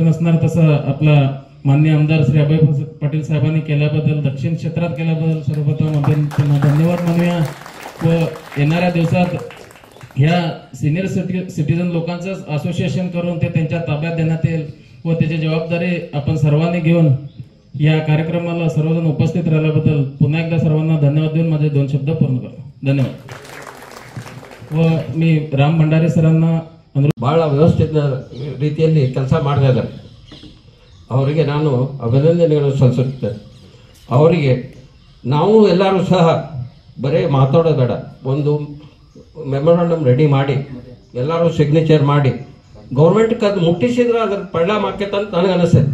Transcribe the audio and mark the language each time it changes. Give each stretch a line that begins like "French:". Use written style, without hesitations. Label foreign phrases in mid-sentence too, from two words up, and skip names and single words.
Marathi: नसणार तसं आपला माननीय आमदार श्री अभय पाटील साहेबांनी केल्याबद्दल दक्षिण क्षेत्रात केल्याबद्दल सर्वप्रथम आपण त्यांना धन्यवाद मानूया व येणाऱ्या दिवसात ह्या
English: senior citizen
Marathi: लोकांचं असोसिएशन करून ते त्यांच्या ताब्यात देण्यात येईल व त्याची जबाबदारी आपण सर्वांनी घेऊन या कार्यक्रमाला सर्वजण उपस्थित राहिल्याबद्दल पुन्हा एकदा सर्वांना धन्यवाद देऊन माझे 2 शब्द पूर्ण करतो. धन्यवाद. व मी राम भंडारे ಸರನ್ನ
Kannada: ಬಹಳ ವ್ಯವಸ್ಥಿತ ರೀತಿಯಲ್ಲಿ ಕೆಲಸ ಮಾಡ್ತಾ ಇದ್ದಾರೆ. ಅವರಿಗೆ ನಾನು ಅಭಿನಂದನೆಗಳನ್ನು ಸಲ್ಲಿಸುತ್ತೇನೆ. ಅವರಿಗೆ ನಾವು ಎಲ್ಲರೂ ಸಹ ಬರೀ ಮಾತಾಡೋದು ಬೇಡ, ಒಂದು
English: memorandum ready
Kannada: ಮಾಡಿ ಎಲ್ಲರೂ ಸಿಗ್ನೇಚರ್ ಮಾಡಿ ಗೌರ್ಮೆಂಟ್ಗೆ ಅದು ಮುಟ್ಟಿಸಿದ್ರೆ ಅದ್ರ ಪರಿಣಾಮ ಆಕೈತೆ ಅಂತ ನನಗೆ ಅನಿಸ್ತದೆ.